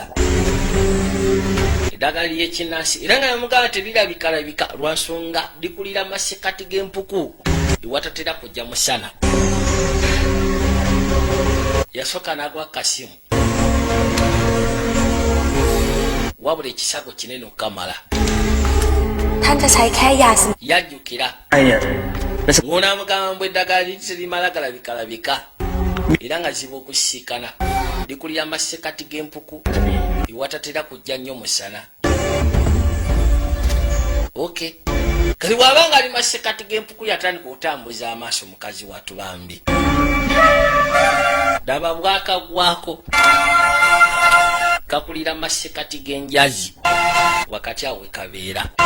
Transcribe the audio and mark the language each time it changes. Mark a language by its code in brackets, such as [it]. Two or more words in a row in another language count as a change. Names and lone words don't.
[lg] Eddagala ly'ekinnansi era nga yamugamba terirabika lwa nsonga likulira masekati g'empuku ewatatera kujja musana. Yasooka n'agwa kasimu. Wabula ekisago kinene okamala. [th] ท่านจะใช้แค่ยาสมุน [lg] Yajjukira. [th] ไอ้เนี่ย [lg] Ng'onaamugamba mbu eddagala terimala galabika era nga ziba okusisikana likulira masekati g'empuku ewatatera kujja nnyo musana. okay kati bw'abanga ali masekati g'empuku yatandika otambuza amaaso mukazi watu bambi daba bwakagwako kakulira masekati g'enjazi wakati awe kabeera